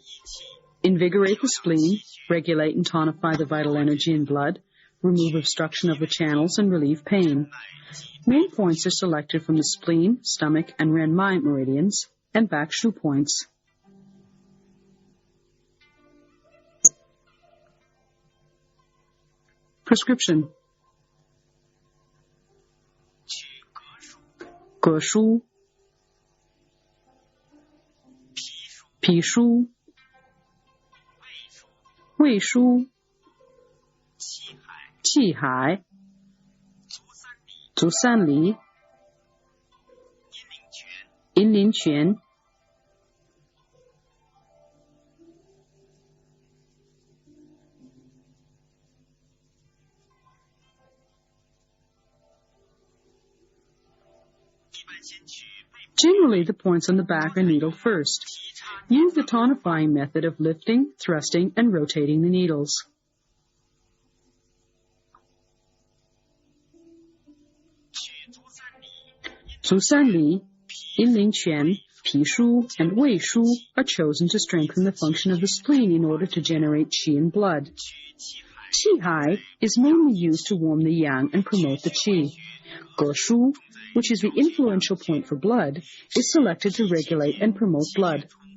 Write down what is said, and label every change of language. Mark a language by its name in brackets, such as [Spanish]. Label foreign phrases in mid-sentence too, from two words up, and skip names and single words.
[English] Invigorate the spleen, regulate and tonify the vital energy in blood, remove obstruction of the channels, and relieve pain. Main points are selected from the spleen, stomach, and Renmai meridians, and back shu points. Prescription. Ge shu, pi shu, wei shu, qi hai, zu san li, yin lin quan. Generally, the points on the back are needled first. Use the tonifying method of lifting, thrusting, and rotating the needles. Zu san li, yin lin quan, pi shu, and wei shu are chosen to strengthen the function of the spleen in order to generate qi in blood. Qi hai is mainly used to warm the yang and promote the qi. Ge shu, which is the influential point for blood, is selected to regulate and promote blood.